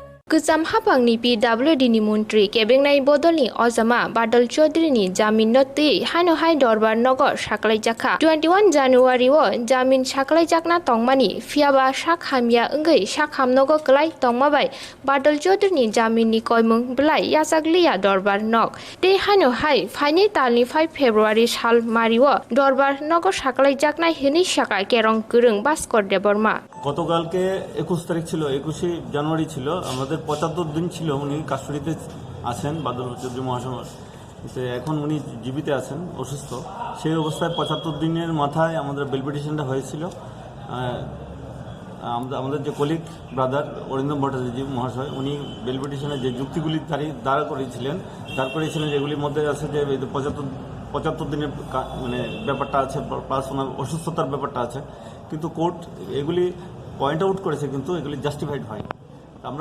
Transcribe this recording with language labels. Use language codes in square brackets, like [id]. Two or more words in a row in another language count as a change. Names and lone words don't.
[trp] Kuzam hapangni PWD ni Montri kebengnai Badalni Ozama Badal Chaudhry Jamin noti haino hai Dorbanok Saklaijaka 21 January o Jamin Saklaijakna tongmani fiaba Sakhamya engai Sakhamnogo klai tongmabai Badal Chaudhry Jamin ni koimung blai yasaglia Dorbanok te haino hai faini talni 5 February sal mariwo Dorbanok Saklaijakna hini saka kerong kurung baskor deborma [bn] গতকালকে 21 তারিখ ছিল 21 জানুয়ারি ছিল আমাদের 75 দিন ছিল উনি কাস্টডিতে আছেন বাদল চৌধুরী মহাশয় এখন উনি জীবিত আছেন অসুস্থ সেই অবস্থায় 75 দিনের মাথায় আমাদের [en] bail petitionটা [bn] হয়েছিল আমাদের যে [en] colleague brother [bn] অরিন্দম ভট্টাচার্য মহাশয় উনি [en] bail petitionে [bn] যে যুক্তিগুলি দাঁড় করিয়েছিলেন যেগুলির মধ্যে আছে যে 75 দিনের মানে ব্যাপারটা আছে প্লাস ওনার অসুস্থতার ব্যাপারটা আছে কিন্তু কোর্ট এগুলি [en] point out [bn] করেছে কিন্তু এগুলি জাস্টিফাইড হয় আমরা